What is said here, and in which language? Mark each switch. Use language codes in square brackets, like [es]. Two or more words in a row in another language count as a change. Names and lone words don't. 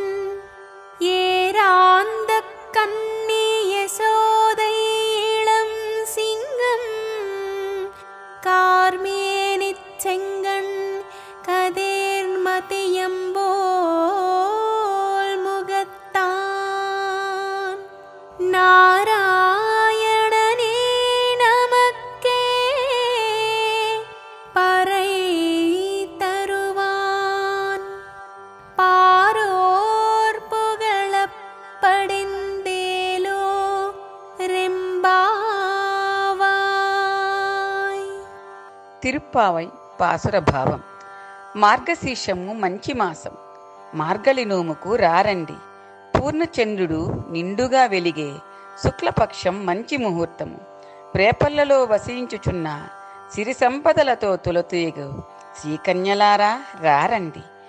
[ta] ஏராந்த கன்னி யசோதை இளம் சிங்கம் கார்மேனிச் செங்கண் கதிர்மதியம்போல் முகத்தான் நாராயணனே நமக்கே பறை தருவான் பாரோர் புகழப் படிந்தேலோ ரெம்பாவாய். [te] తిరుప్పావై పాసుర భావం. మార్గశీర్షము మంచి మాసం. మార్గళి నోముకు రారండి. పూర్ణచంద్రుడు నిండుగా వెలిగే శుక్లపక్షం మంచి ముహూర్తము. ప్రేపల్లలో వసించుచున్న సిరి సంపదలతో తులతూయగు శ్రీకన్యలారా రారండి.